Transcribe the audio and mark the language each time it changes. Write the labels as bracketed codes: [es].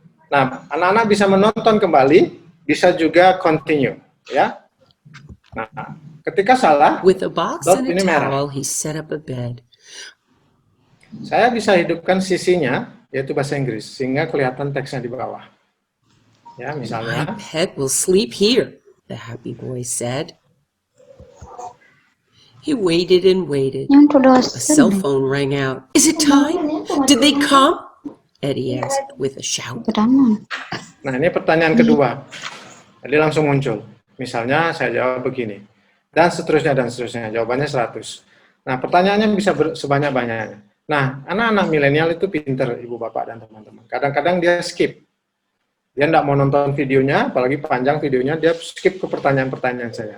[id] Nah, anak-anak bisa menonton kembali, bisa juga continue. Ya. Nah, ketika salah, [en] With a box dot and a [id] ini merah. [en] towel, he set up a bed. [id] Saya bisa hidupkan sisinya, yaitu bahasa Inggris, sehingga kelihatan teksnya di bawah. Ya, [en] My [id] misalnya, [en] pet will sleep here, the happy boy said. He waited and waited. A cell phone rang out. Is it time? Did they come? Eddie asked with a shout. [id] nah ini pertanyaan kedua. Jadi langsung muncul. Misalnya saya jawab begini. Dan seterusnya, dan seterusnya. Jawabannya 100. Nah, pertanyaannya bisa sebanyak-banyaknya. Nah, anak-anak milenial itu pinter, ibu bapak dan teman-teman. Kadang-kadang dia skip. Dia tidak mau nonton videonya, apalagi panjang videonya, dia skip ke pertanyaan-pertanyaan saya.